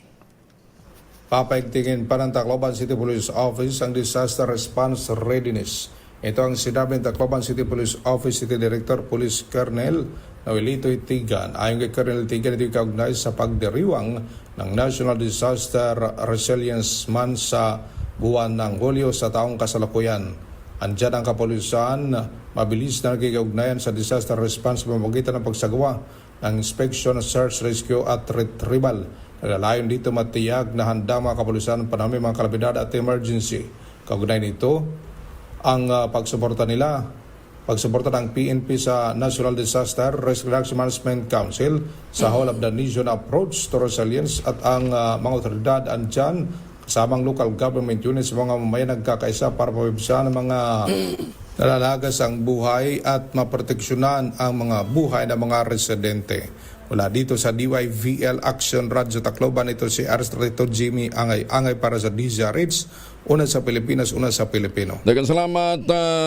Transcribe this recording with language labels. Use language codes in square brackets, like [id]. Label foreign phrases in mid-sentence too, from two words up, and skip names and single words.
[tl] Papaigtingin pa ng Tacloban City Police Office ang [en] Disaster Response Readiness. [tl] Ito ang sinabi ng Tacloban City Police Office [en] City Director Police Colonel [tl] Noelito Itigan. Ayon kay Colonel Itigan, ito ikaugnay sa pagdiriwang ng National Disaster Resilience Month sa buwan ng Hulyo sa taong kasalukuyan. Andyan ang kapulisan, mabilis na nagkikaugnayan sa [en] disaster response [tl] sa pamamagitan ng pagsagawa ng [en] inspection, search, rescue [tl] at retrieval. Naglalayon dito matiyag na handa mga kapulisan panami mga kalabidad at emergency. Kaugnay nito, ang pagsuporta ng PNP sa National Disaster Risk Reduction Management Council sa Whole of the Nation Approach to Resilience at ang mga otoridad andyan kasamang [en] local government units, [tl] mga mamaya nagkakaisa para mabibigyan ng mga nalalagas ang buhay at maproteksyonan ang mga buhay ng mga residente. Mula dito sa DYVL Action Radyo Tacloban, ito si RS32 Jimmy Angay-Angay para sa DZRH, una sa Pilipinas, una sa Pilipino.